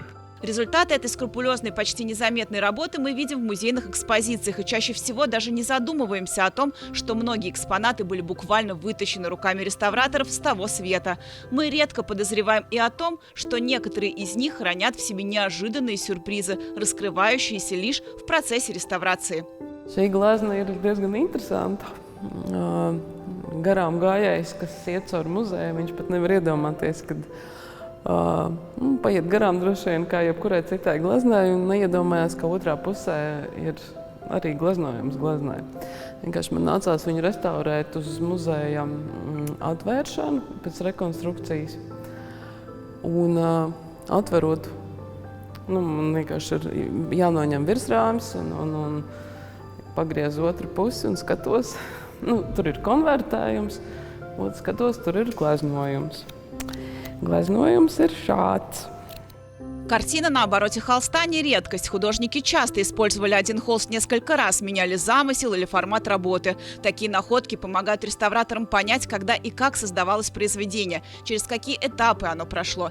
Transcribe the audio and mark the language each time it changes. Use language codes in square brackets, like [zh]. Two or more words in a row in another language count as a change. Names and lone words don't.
[ru] Результаты этой скрупулезной, почти незаметной работы мы видим в музейных экспозициях и чаще всего даже не задумываемся о том, что многие экспонаты были буквально вытащены руками реставраторов с того света. Мы редко подозреваем и о том, что некоторые из них хранят в себе неожиданные сюрпризы, раскрывающиеся лишь в процессе реставрации. [lv] Šī glezna ir diezgan interesanta. Garām gājējs, kas iet caur muzeju, viņš pat nevar iedomāties, kad paiet garām droši vien kā jebkurai citai gleznai un neiedomājās, ka otrā pusē ir arī gleznojums gleznai. Vienkārši man nācās viņu restaurēt uz muzeja atvēršanu pēc rekonstrukcijas. Un atverot, man vienkārši ir jānoņem virsrāmis un pagriez otru pusi un skatos. Tur ir konvertējums, un skatos, tur ir gleznojums. Глазнуемся шац. [ru] Картина на обороте холста не редкость. Художники часто использовали один холст несколько раз, меняли замысел или формат работы. Такие находки помогают реставраторам понять, когда и как создавалось произведение, через какие этапы оно прошло.